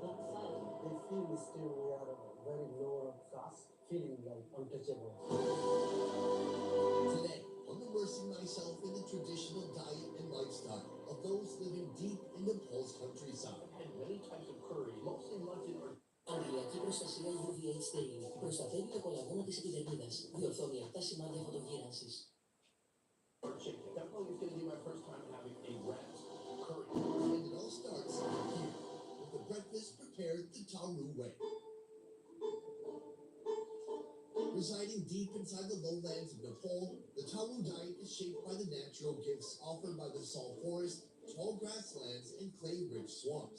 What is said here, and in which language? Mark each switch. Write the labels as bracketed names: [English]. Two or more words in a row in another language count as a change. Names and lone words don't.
[English] They feel still we are very lower caste, feeling like untouchable. Today, I'm immersing myself in the traditional diet and lifestyle of those living deep in Nepal's countryside. And many types of curry, mostly mutton or [Greek] Αντιλιακή προστασία [English] UVA stain [Greek] προστατεύει το κολαγόνο της επιδερμίδας, διορθώνει αυτά σημάδια φωτογύρανσης. [English] or chicken. Definitely it's going to be my first time having a rat curry. And it all starts here, with the breakfast prepared the Taru way. Residing deep inside the lowlands of Nepal, the Taru diet is shaped by the natural gifts offered by the salt forest, tall grasslands, and clay-rich swamps.